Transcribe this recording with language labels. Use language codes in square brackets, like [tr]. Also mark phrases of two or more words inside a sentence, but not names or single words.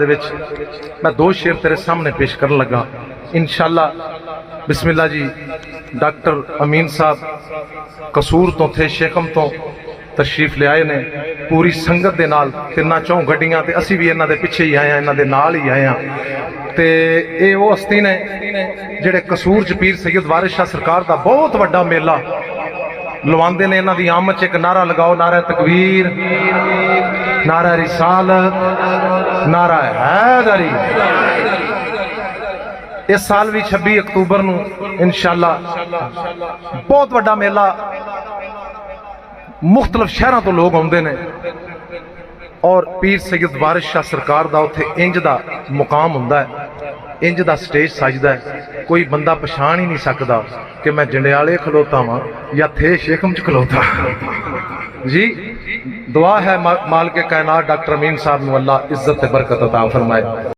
[pa] ਵਿਚ ਮੈਂ ਦੋ ਸ਼ੇਰ ਤੇਰੇ ਸਾਹਮਣੇ ਪੇਸ਼ ਕਰਨ ਲਗਾ ਇੰਸ਼ਾਅੱਲਾ ਬਿਸਮਿੱਲਾ ਜੀ ਡਾਕਟਰ ਅਮੀਨ ਸਾਹਬ ਕਸੂਰ ਤੋ ਥੇ ਸ਼ੇਖਮ ਤੋ ਤਸ਼ਰੀਫ਼ ਲੈ ਆਏ ਨੇ ਪੂਰੀ ਸੰਗਤ ਦੇ ਨਾਲ ਤਿੰਨਾ ਚੌਂ ਗੱਡੀਆਂ ਤੇ ਅਸੀ ਭੀ ਇਨ੍ਹਾਂ ਦੇ ਪਿਛੇ ਹੀ ਆਏ ਹੈਂ ਇਨ੍ਹਾਂ ਦੇ ਨਾਲ ਹੀ ਆਏ ਹੈਂ ਤੇ ਯੇ ਵੋ ਹਸਤੀ ਨੇ ਜੇੜੇ ਕਸੂਰ ਚ ਪੀਰ ਸੈਯਦ ਵਾਰਿਸ ਸ਼ਾਹ ਸਰਕਾਰ ਦਾ ਬਹੁਤ ਵੱਡਾ ਮੇਲਾ ਲਵਾਉਂਦੇ ਨੇ ਇਹਨਾਂ ਦੀ ਆਮਦ 'ਚ ਇੱਕ ਨਾਰਾ ਲਗਾਓ, ਨਾਰਾ ਤਕਬੀਰ, ਨਾਰਾ ਰਿਸਾਲਤ, ਨਾਰਾ ਹੈਦਰੀ। ਇਸ ਸਾਲ ਭੀ 26 ਅਕਤੂਬਰ ਨੂੰ ਇੰਸ਼ਾਅੱਲਾ ਬਹੁਤ ਵੱਡਾ ਮੇਲਾ, ਮੁਖ਼ਤਲਿਫ਼ ਸ਼ਹਿਰਾਂ ਤੋ ਲੋਗ ਆਤੇ ਹੈਂ ਔਰ ਪੀਰ ਸੈਯਦ ਵਾਰਿਸ ਸ਼ਾਹ ਸਰਕਾਰ ਕਾ ਉੱਥੇ ਇੰਜ ਕਾ ਮੁਕਾਮ ਹੋਂਦਾ ਹੈ, ਇੰਜ ਕਾ ਸਟੇਜ ਸਜਦਾ ਹੈ, ਕੋਈ ਬੰਦਾ ਪਛਾਣ ਹੀ ਨਹੀਂ ਸਕਦਾ ਕਿ ਮੈਂ ਜੰਡਿਆਲੇ ਖਲੋਤਾ ਵਾਂ ਯਾ ਥੇ ਸ਼ੇਖਮ ਚ ਖਲੋਤਾ। ਜੀ ਦੁਆ ਹੈ ਮਾਲਿਕ ਕਾਇਨਾਤ ਡਾਕਟਰ ਅਮੀਨ ਸਾਹਬ ਨੂੰ ਅੱਲਾਹ ਇੱਜ਼ਤ ਤੇ ਬਰਕਤ ਅਤਾ ਫ਼ਰਮਾਏ।